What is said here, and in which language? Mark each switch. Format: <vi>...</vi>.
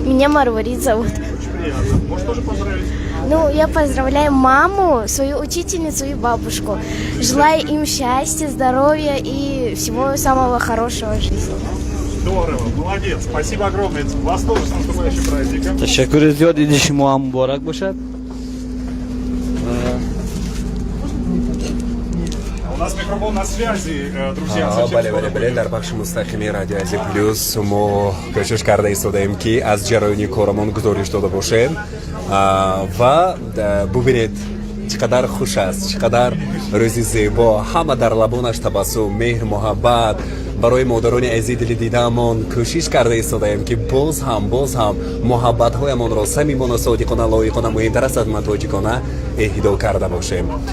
<ru>Меня Марварит зовут. Очень приятно. Можешь тоже поздравить? Ну, я поздравляю маму, свою учительницу и бабушку. Желаю им счастья, здоровья и всего самого хорошего в жизни. Здорово, молодец. Спасибо огромное. Вас тоже с наступающим праздником.</ru> <fa>تشکر زیاد عید شما هم مبارک باشد</fa> <ru>У нас микрофон на связи, друзья. Совсем бале скоро будет.</ru> <tg>дар бахши мустақими радио Азия плюс мо кӯшиш карда истодаем ки аз ҷараёни корамон гузориш дода бошед ва бубинед чӣ қадар хуш аст чӣ қадар рӯзи зебо ҳама дар лабонаш табассум меҳр муҳаббат барои модарони азизи дили дидаамон кӯшиш карда истодаем ки боз ҳам муҳаббатҳоямонро самимона содиқона лоиқона муҳимтар аз хизмат тоҷикона эҳдо карда бошем</tg>